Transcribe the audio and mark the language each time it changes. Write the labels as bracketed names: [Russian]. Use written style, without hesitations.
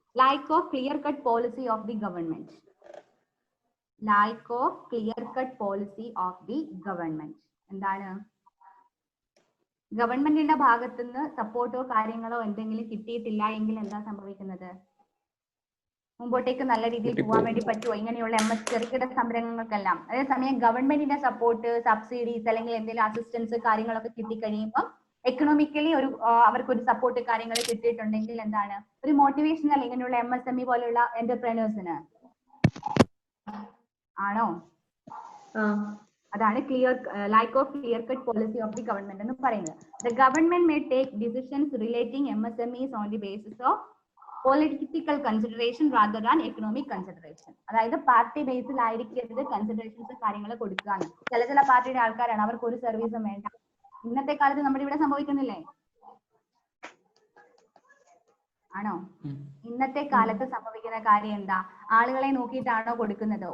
[English] Lack of clear cut policy of the government. Lack of clear cut policy of the government. [Malayalam] എന്താണ്? ഗവൺമെന്റിന്റെ ഭാഗത്തുനിന്ന് സപ്പോർട്ടോ കാര്യങ്ങളോ എന്തെങ്കിലും കിട്ടിയിട്ടില്ല എങ്കിൽ എന്താ സംഭവിക്കുന്നത്? മുമ്പോട്ടേക്ക് നല്ല രീതിയിൽ പോകാൻ വേണ്ടി പറ്റുമോ ഇങ്ങനെയുള്ള ചെറുകിട സംരംഭങ്ങൾക്കെല്ലാം? അതേസമയം ഗവൺമെന്റിന്റെ സപ്പോർട്ട്, സബ്സിഡീസ് അല്ലെങ്കിൽ എന്തെങ്കിലും അസിസ്റ്റൻസ് കാര്യങ്ങളൊക്കെ കിട്ടിക്കഴിയുമ്പോൾ എക്കണോമിക്കലി ഒരു അവർക്കൊരു സപ്പോർട്ട് കാര്യങ്ങൾ കിട്ടിയിട്ടുണ്ടെങ്കിൽ എന്താണ് ഒരു മോട്ടിവേഷണൽ ഇങ്ങനെയുള്ള MSME പോലെയുള്ള എന്റർപ്രനേഴ്സിന് ആണോ? അതാണ് [English] lack of clear cut policy of the government [Malayalam] എന്ന് പറയുന്നത്. [English] The government may take decisions relating MSMEs on the basis of political consideration rather than economic consideration. [Malayalam] അതായത് പാർട്ടി ബേസിൽ ആയിരിക്കരുത് കൺസിഡറേഷൻസ് കാര്യങ്ങൾ കൊടുക്കുകയാണ്. ചില പാർട്ടിയുടെ ആൾക്കാരാണ് അവർക്ക് ഒരു സർവീസും വേണ്ട. ഇന്നത്തെ കാലത്ത് നമ്മുടെ ഇവിടെ സംഭവിക്കുന്നില്ലേ? ആണോ? ഇന്നത്തെ കാലത്ത് സംഭവിക്കുന്ന കാര്യം എന്താ? ആളുകളെ നോക്കിയിട്ടാണോ കൊടുക്കുന്നത്?